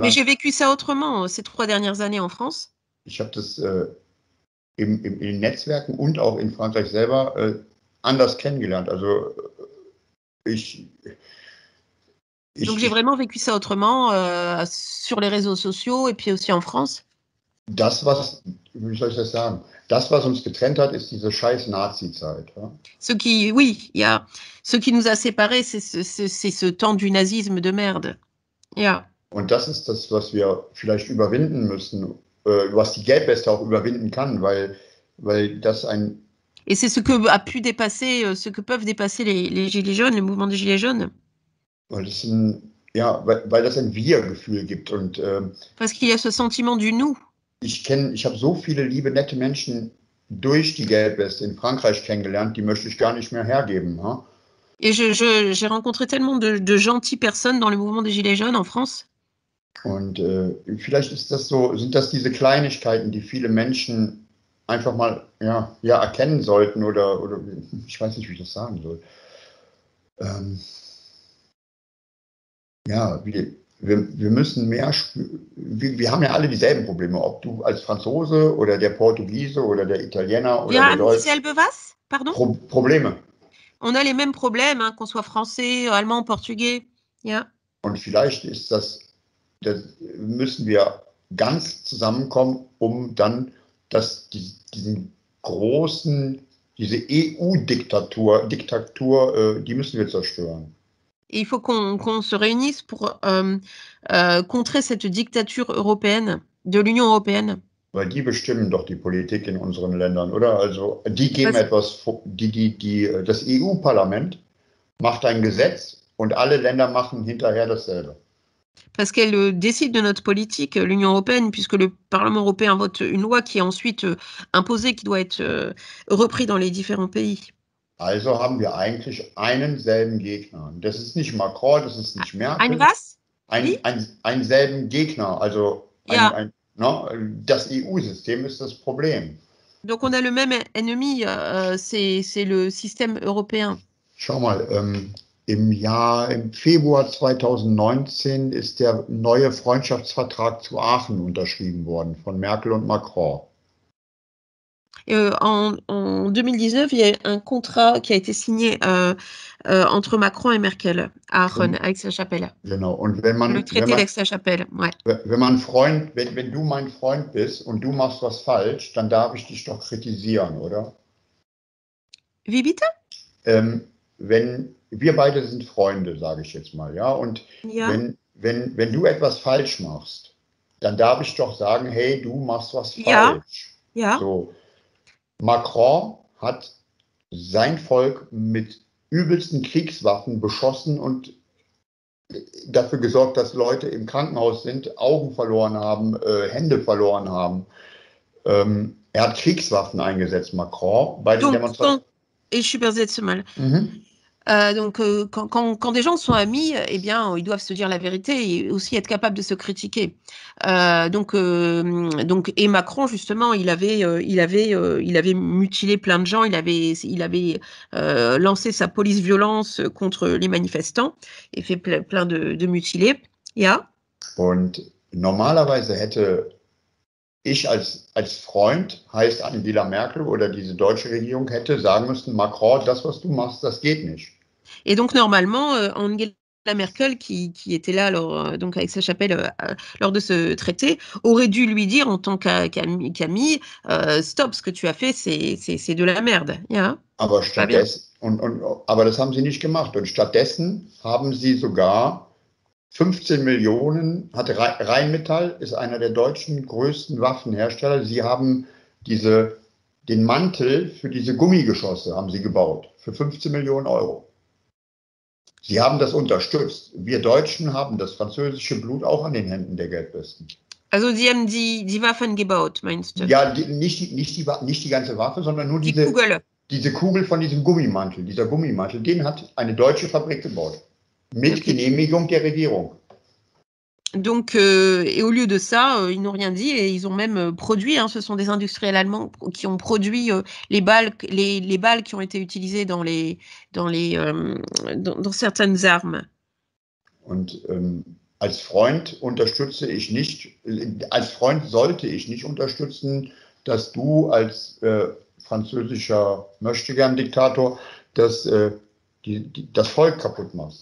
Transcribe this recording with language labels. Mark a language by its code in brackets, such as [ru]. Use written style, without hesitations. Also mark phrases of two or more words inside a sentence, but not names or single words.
[fr] Mais j'ai vécu ça autrement ces 3 dernières années en France. [de] Ich habe das in den Netzwerken und auch in Frankreich selber anders kennengelernt. Also [fr] Donc j'ai vraiment vécu ça autrement sur les réseaux sociaux et puis aussi en France. [de] Wie soll ich das sagen? Das, was uns getrennt hat, ist diese scheiß Nazi-Zeit. Ja? [fr] Ce qui nous a séparés, c'est ce temps du nazisme de merde. [de] Ja. Und das ist das, was wir vielleicht überwinden müssen, was die Gelbweste auch überwinden kann, weil das ein. [fr] Et c'est ce que a pu dépasser, ce que peuvent dépasser les Gilets jaunes, le mouvement des Gilets jaunes. [de] Weil das ein Wir-Gefühl gibt. Und, [fr] parce qu'il y a ce sentiment du nous. [de] Ich habe so viele liebe, nette Menschen durch die Gelbweste in Frankreich kennengelernt, die möchte ich gar nicht mehr hergeben. [fr] Hein? Et j'ai rencontré tellement de gentilles personnes dans le mouvement des Gilets jaunes en France. [de] Und vielleicht sind das diese Kleinigkeiten, die viele Menschen einfach mal erkennen sollten oder ich weiß nicht, wie ich das sagen soll. wir müssen mehr, wir haben ja alle dieselben Probleme, ob du als Franzose oder der Portugiese oder der Italiener oder Wir der haben Deutsch, dieselbe was? Pardon? Probleme. [fr] On a les mêmes problèmes, hein, qu'on soit français, allemand, portugais. [de] Ja. Und vielleicht ist das müssen wir ganz zusammenkommen, um dann diesen großen, diese EU-Diktatur, die müssen wir zerstören. [fr] Et il faut qu'on se réunisse pour contrer cette dictature européenne, de l'Union européenne. [de] Weil die bestimmen doch die Politik in unseren Ländern, oder? Also die geben Was? etwas, das EU-Parlament macht ein Gesetz und alle Länder machen hinterher dasselbe. [fr] Parce qu'elle décide de notre politique, l'Union européenne, puisque le Parlement européen vote une loi qui est ensuite imposée, qui doit être repris dans les différents pays. [de] Also haben wir eigentlich einen selben Gegner. Das ist nicht Macron, das ist nicht Ein Merkel. was? Wie? Einen selben Gegner. Also Ja. das EU-System ist das Problem. [fr] Donc on a le même ennemi, c'est le système européen. [de] Schau mal, im Februar 2019 ist der neue Freundschaftsvertrag zu Aachen unterschrieben worden von Merkel und Macron. [fr] En 2019, il y a un contrat qui a été signé entre Macron et Merkel à Aachen, à Aix-la-Chapelle. [de] Genau. Und [fr] Le traité d'Aix-la-Chapelle, ouais. [de] Wenn du mein Freund bist und du machst was falsch, dann darf ich dich doch kritisieren, oder? Wie bitte? Wenn wir beide sind Freunde, sage ich jetzt mal, ja. Und ja. wenn du etwas falsch machst, dann darf ich doch sagen, hey, du machst was falsch. Ja. So. Macron hat sein Volk mit übelsten Kriegswaffen beschossen und dafür gesorgt, dass Leute im Krankenhaus sind, Augen verloren haben, Hände verloren haben. Er hat Kriegswaffen eingesetzt, Macron, bei den Demonstrationen. [fr] Et je suis persuadée de ce mal. Donc, quand des gens sont amis, eh bien, ils doivent se dire la vérité et aussi être capables de se critiquer. Et Macron, justement, il avait mutilé plein de gens, il avait lancé sa police violence contre les manifestants et fait plein de mutilés. [de] Ja. Und normalerweise hätte ich als Freund, heißt Angela Merkel oder diese deutsche Regierung, hätte sagen müssen, Macron, das, was du machst, das geht nicht. [fr] Et donc, normalement, Angela Merkel, qui était là donc avec Aix-la-Chapelle lors de ce traité, aurait dû lui dire en tant qu'amie, stop, ce que tu as fait, c'est de la merde. [de] Ja? Aber aber das haben sie nicht gemacht. Und stattdessen haben sie sogar 15 Millionen, Rheinmetall ist einer der deutschen größten Waffenhersteller. Sie haben den Mantel für diese Gummigeschosse haben sie gebaut, für 15 Millionen Euro. Sie haben das unterstützt. Wir Deutschen haben das französische Blut auch an den Händen der Gelbwesten. Also sie haben die Waffen gebaut, meinst du? Ja, nicht die ganze Waffe, sondern nur diese Kugel von diesem Gummimantel. Dieser Gummimantel, den hat eine deutsche Fabrik gebaut. Mit Genehmigung der Regierung. [fr] Donc, et au lieu de ça, ils n'ont rien dit et ils ont même produit, ce sont des industriels allemands qui ont produit les balles qui ont été utilisées dans certaines armes. [de] Und als Freund sollte ich nicht unterstützen, dass du als französischer Möchtegern-Diktator das Volk kaputt machst.